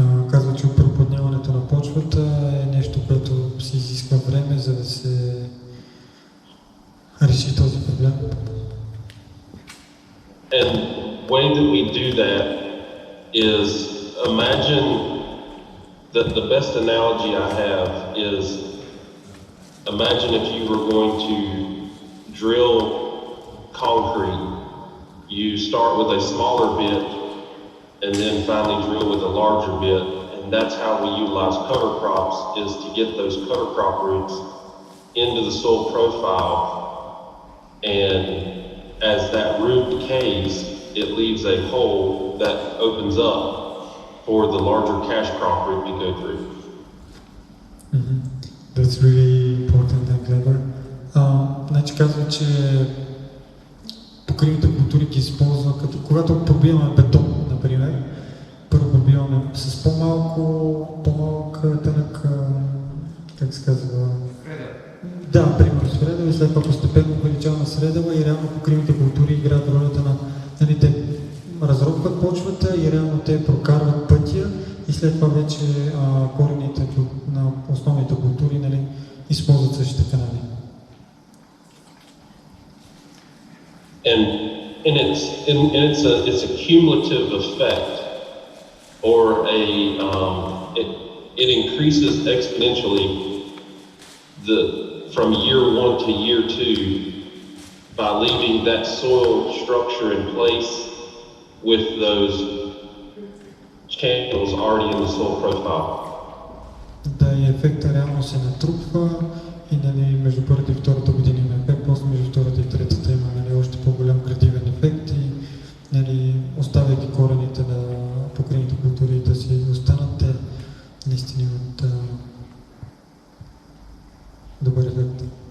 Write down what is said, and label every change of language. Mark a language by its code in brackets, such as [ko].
[bg] Казва, че опропадняването на почвата е нещо, което се изисква време, за да се реши този проблем. [en] And the way that we do that is, imagine that the best analogy I have is, imagine if you were going to drill concrete. You start with a smaller bit and then finally drill with a larger bit, and that's how we utilize cover crops, is to get those cover crop roots into the soil profile, and as that root decays, it leaves a hole that opens up for the larger cash crop root to go through. That's really important and clever. [bg] Значи казва, че покривните култури ги използва като когато пробиваме бетон, например. Първо пробиваме с по-малък тънък, как се казва? Да, примерно с средова и след това постепенно увеличаваме средова и реално покривните култури играят ролята на, те разробват почвата и реално те прокарват пътя и след това вече корените на основните култури използват същите канали. [en] And it's a cumulative effect, or it increases exponentially from year 1 to year 2 by leaving that soil structure in place with those channels already in the soil profile. [bg] Да, и ефекта реално се натрупва и между първата и втората година има ефект, после между втората и третата има още по-голям градивен ефект и оставяйки корените на покривните култури да си останат, те наистина имат добър ефект.